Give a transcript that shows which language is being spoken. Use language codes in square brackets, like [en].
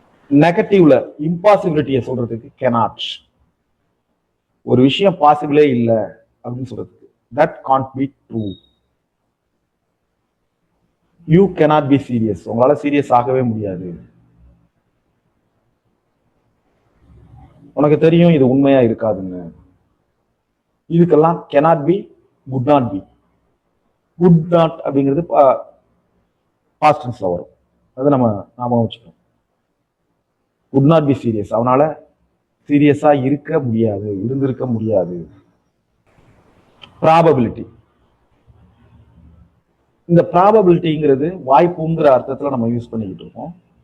[ta] நெகட்டிவ்ல இம்பாசிபிலிட்டியை சொல்றதுக்கு cannot. ஒரு விஷயம் பாசிபிளே இல்லை அப்படின்னு சொல்றதுக்கு [en] that can't be true. You cannot be serious. [ta] உங்களால சீரியஸ் ஆகவே முடியாது. உனக்கு தெரியும் இது உண்மையா இருக்காதுன்னு. இதுக்கெல்லாம் [en] cannot be, would not be. would not [ta] அப்படிங்கிறது [en] past tenseல வரும். [ta] அது நம்ம ஞாபகம் வச்சுக்கணும். [en] would not be serious. [ta] அவனால சீரியஸா இருக்க முடியாது, இருந்திருக்க முடியாது. ப்ராபபிலிட்டி. இந்த ப்ராபபிலிட்டிங்கிறது வாய்ப்புங்கிற அர்த்தத்துல நம்ம யூஸ் பண்ணிக்கிட்டு இருக்கோம்.